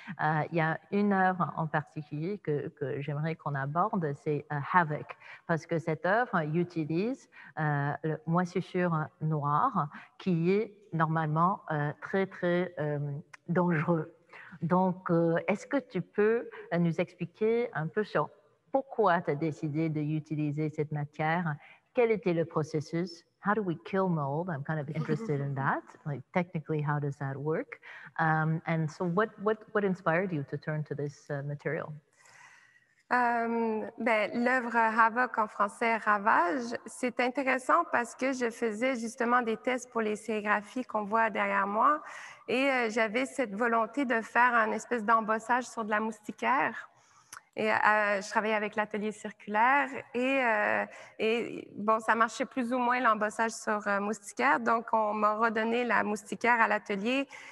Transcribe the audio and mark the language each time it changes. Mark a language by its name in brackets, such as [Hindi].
[French] Il y a une œuvre en particulier que j'aimerais qu'on aborde, c'est Havoc, parce que cette œuvre utilise le moisissure noire qui est normalement très, très dangereux. Donc, est-ce que tu peux nous expliquer un peu sur pourquoi tu as décidé d'utiliser cette matière? Quel était le processus? [English] How do we kill mold? I'm kind of interested in that. Like, technically, how does that work? And so what inspired you to turn to this material? [French] L'œuvre Havoc en français, Ravage, c'est intéressant parce que je faisais justement des tests pour les sérigraphies qu'on voit derrière moi et j'avais cette volonté de faire un espèce d'embossage sur de la moustiquaire. Et je travaillais avec l'atelier circulaire et bon, ça marchait plus ou moins l'embossage sur moustiquaire, donc on m'a redonné la moustiquaire à l'atelier.